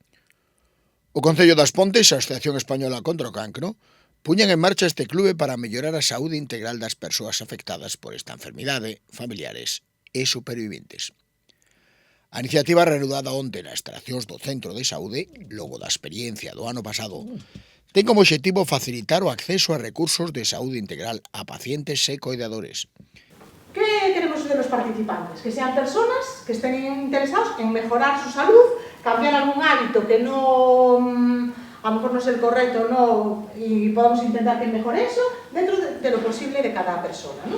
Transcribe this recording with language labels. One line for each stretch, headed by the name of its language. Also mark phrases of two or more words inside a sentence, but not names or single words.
Galician: O Concello das Pontes e a Asociación Española contra o Cancro puñan en marcha este clube para mellorar a saúde integral das persoas afectadas por esta enfermidade, familiares e superviventes. A iniciativa reanudada onte nas instalacións do Centro de Saúde, logo da experiencia do ano pasado, ten como obxectivo facilitar o acceso a recursos de saúde integral a pacientes e coidadores.
Spanish: ¿Qué queremos de los participantes? Que sean personas que estén interesados en mejorar su salud, cambiar algún hábito que no, a lo mejor no es el correcto, no, y podamos intentar que mejore eso dentro de lo posible de cada persona, ¿no?